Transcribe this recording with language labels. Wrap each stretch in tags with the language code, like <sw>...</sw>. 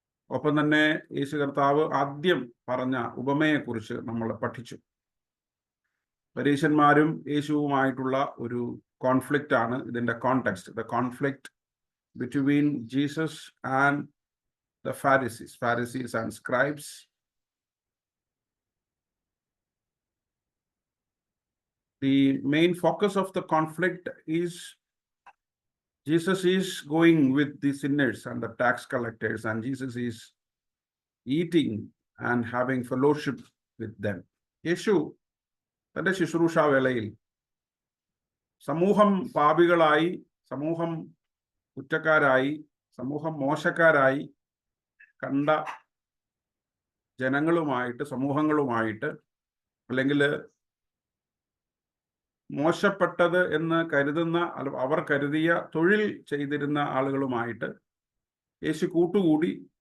<ml>ഒപ്പം തന്നെ യേശു കർത്താവ് ആദ്യം പറഞ്ഞ ഉപമയെക്കുറിച്ച് നമ്മൾ പഠിച്ചു. പരീശന്മാരും യേശുവുമായിട്ടുള്ള ഒരു കോൺഫ്ലിക്റ്റ് ആണ് ഇതിന്റെ context.</ml> <en>The conflict between Jesus and the Pharisees and scribes. The main focus of the conflict is Jesus is going with the sinners and the tax collectors, and Jesus is eating and having fellowship with them.</en> <ml>യേശു തന്റെ ശുശ്രൂഷാ വേളയിൽ സമൂഹം പാപികളായി, സമൂഹം കുറ്റക്കാരായി, സമൂഹം മോശക്കാരായി കണ്ട ജനങ്ങളുമായിട്ട്, സമൂഹങ്ങളുമായിട്ട്, അല്ലെങ്കിൽ മോശപ്പെട്ടത് എന്ന് കരുതുന്ന, അവർ കരുതിയ തൊഴിൽ ചെയ്തിരുന്ന ആളുകളുമായിട്ട് യേശു കൂട്ടുകൂടി.</ml>